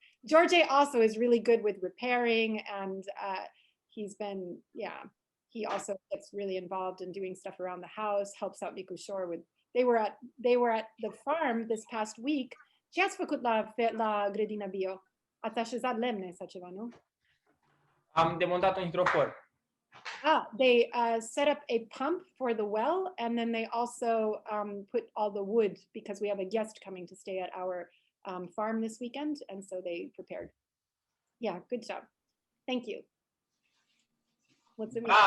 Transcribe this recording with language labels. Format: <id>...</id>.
<en>George also is really good with repairing, and he's been, he also gets really involved in doing stuff around the house, helps out Nicu Shore with, they were at the farm this past week.</en> <ro>Ce ați făcut la grădina bio? Ați așezat lemne sau ceva, nu? Am demontat un hidrofor.</ro> <en>They set up a pump for the well, and then they also put all the wood because we have a guest coming to stay at our farm this weekend, and so they prepared. Yeah, good job. Thank you. What's it?</en>